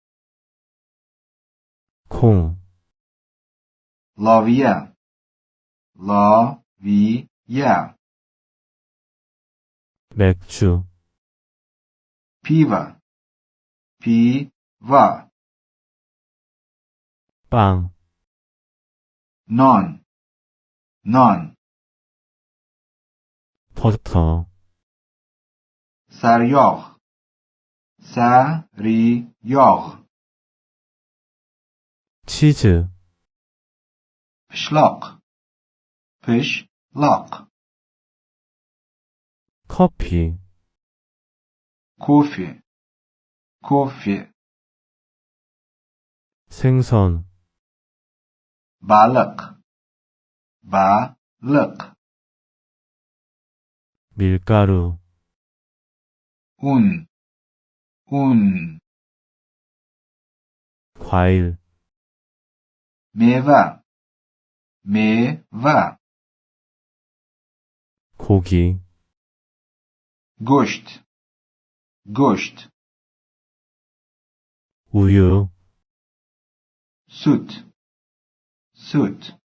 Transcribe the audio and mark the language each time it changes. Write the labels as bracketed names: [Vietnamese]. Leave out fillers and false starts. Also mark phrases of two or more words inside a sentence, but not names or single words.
[Korean] 콩, [Uzbek] loviya, loviya, [Korean] 맥주, [Uzbek] piva, piva, [Korean] 빵, [Uzbek] non, non, [Korean] 버터, [Uzbek] saryog, saryog, [Korean] 치즈, [Uzbek] pishloq, pishloq, [Korean] 커피, [English] coffee, coffee, [Korean] 생선, [Uzbek] baliq, baliq, [Korean] 밀가루, [Uzbek] un, [Korean] 과일, [Uzbek] meva, meva, [Korean] 고기, [Uzbek] go'sht, go'sht, [Korean] 우유, [Uzbek] sut, sut,